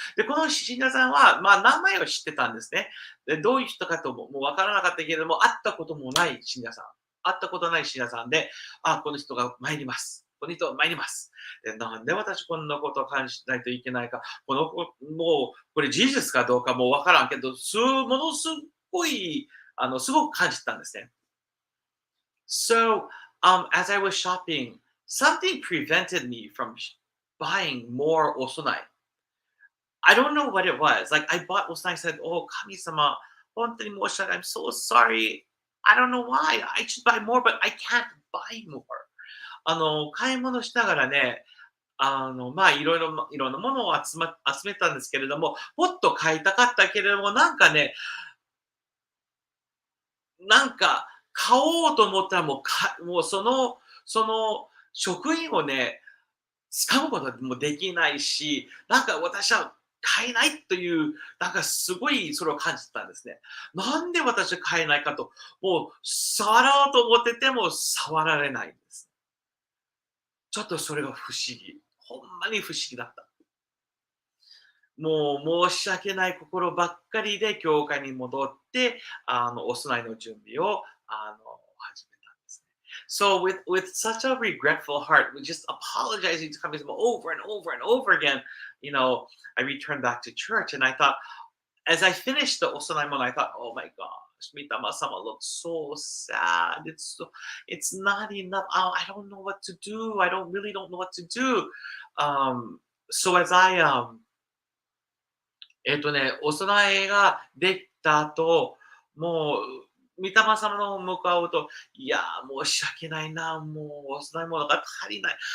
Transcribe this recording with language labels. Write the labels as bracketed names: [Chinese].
[Japanese] で、この信者さんは、名前を知ってたんですね。で、どういう人かともわからなかったけれども、会ったこともない信者さん。会ったことない信者さんで、この人が参ります。この人は参ります。で、なんで私こんなことを感じないといけないか。もう、これ事実かどうかもわからんけど、ものすごい、すごく感じたんですね。 [English] So, as I was shopping, something prevented me from buying more osonai. I don't know what it was. Like, I bought osonai and said, oh, Kami-sama, I'm so sorry. I don't know why. I should buy more, but I can't buy more. [Japanese] 買い物しながらね、いろんなものを集めたんですけれども、もっと買いたかったけれども、なんか買おうと思ったらもうその職員をね、掴むこともできないし、なんか私は買えないという、なんかすごいそれを感じたんですね。なんで私は買えないかと、もう触ろうと思ってても触られないんです。ちょっとそれが不思議。ほんまに不思議だった。もう申し訳ない心ばっかりで教会に戻って、お供えの準備を始めたんですね。 [English] So with such a regretful heart, with just apologizing to Kami-sama over and over and over again, I returned back to church and I thought, as I finished the Osanaimon, I thought, oh my gosh, Mitama-sama looks so sad. It's not enough. I don't know what to do. I really don't know what to do. So as I, [Japanese] お供えができた後、もう、御霊様の向かうと、いや、申し訳ないな、もうお供え物が足りない。